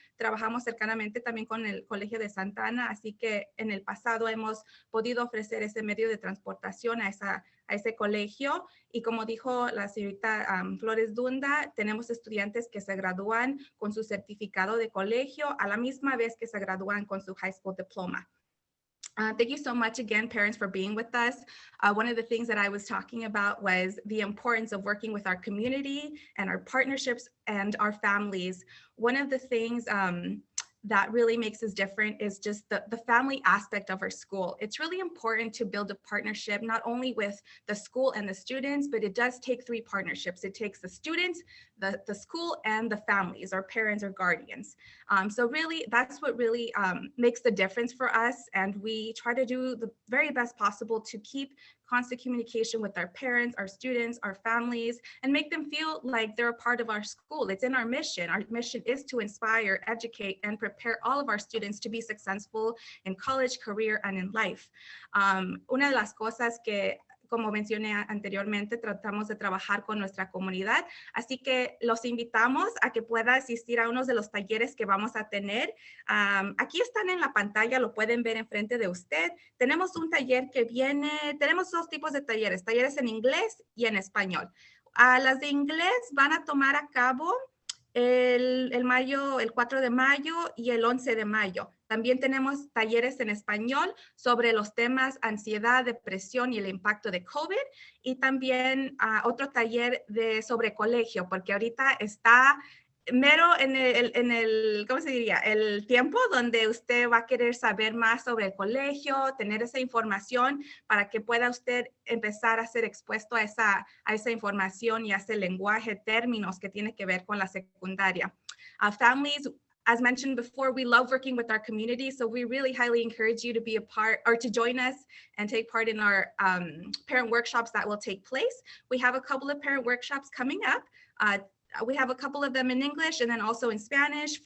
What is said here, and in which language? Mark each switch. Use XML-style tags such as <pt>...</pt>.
<es>Trabajamos cercanamente también con el Colegio de Santa Ana, así que en el pasado hemos podido ofrecer ese medio de transportación a ese colegio. Y como dijo la señorita Flores Dunda, tenemos estudiantes que se gradúan con su certificado de colegio a la misma vez que se gradúan con su high school diploma.</es> <en>Thank you so much again, parents, for being with us. One of the things that I was talking about was the importance of working with our community and our partnerships and our families. One of the things that really makes us different is just the family aspect of our school. It's really important to build a partnership, not only with the school and the students, but it does take 3 partnerships. It takes the students, the school, and the families, our parents or guardians. So really, that's what really makes the difference for us. And we try to do the very best possible to keep constant communication with our parents, our students, our families, and make them feel like they're a part of our school. It's in our mission. Our mission is to inspire, educate, and prepare all of our students to be successful in college, career, and in life.</en> <es>Una de las cosas que, como mencioné anteriormente, tratamos de trabajar con nuestra comunidad, así que los invitamos a que pueda asistir a unos de los talleres que vamos a tener. Aquí están en la pantalla, lo pueden ver enfrente de usted. Tenemos un taller que viene, tenemos 2 tipos de talleres en inglés y en español. Las de inglés van a tomar a cabo el 4 de mayo y el 11 de mayo. También tenemos talleres en español sobre los temas ansiedad, depresión y el impacto de COVID. Y también otro taller sobre colegio, porque ahorita está mero en el, ¿cómo se diría? El tiempo donde usted va a querer saber más sobre el colegio, tener esa información para que pueda usted empezar a ser expuesto a esa información y a ese lenguaje, términos que tiene que ver con la secundaria.</es> <en>Families, as mentioned before, we love working with our community, so we really highly encourage you to be a part or to join us and take part in our parent workshops that will take place. We have a couple of parent workshops coming up. We have a couple of them in English and then also in Spanish.</en>